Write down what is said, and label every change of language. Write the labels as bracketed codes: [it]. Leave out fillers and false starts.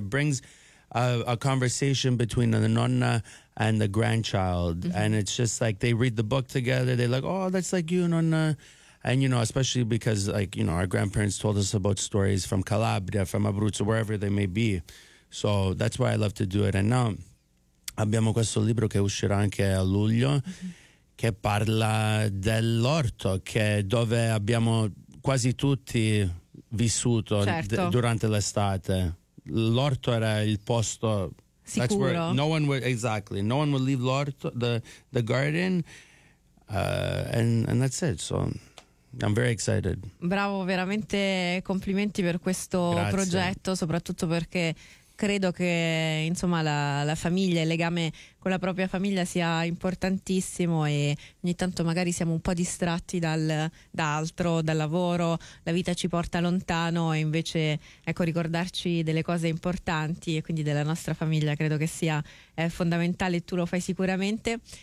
[en] Brings a conversation between the nonna and the grandchild, mm-hmm. and it's just like they read the book together. They're like, oh, that's like you, nonna. And you know, especially because like, you know, our grandparents told us about stories from Calabria, from Abruzzo, wherever they may be. So that's why I love to do it. And now [it] abbiamo questo libro che uscirà anche a luglio, mm-hmm. che parla dell'orto, che dove abbiamo quasi tutti vissuto durante l'estate. L'orto era il posto sicuro. [en] That's where no one would leave l'orto, the garden, and that's it. So I'm very excited. [it] Bravo, veramente complimenti per questo Grazie. Progetto, soprattutto perché credo che insomma la famiglia, il legame con la propria famiglia sia importantissimo, e ogni tanto magari siamo un po' distratti da altro, dal lavoro, la vita ci porta lontano, e invece ecco ricordarci delle cose importanti e quindi della nostra famiglia credo che sia fondamentale, e tu lo fai sicuramente.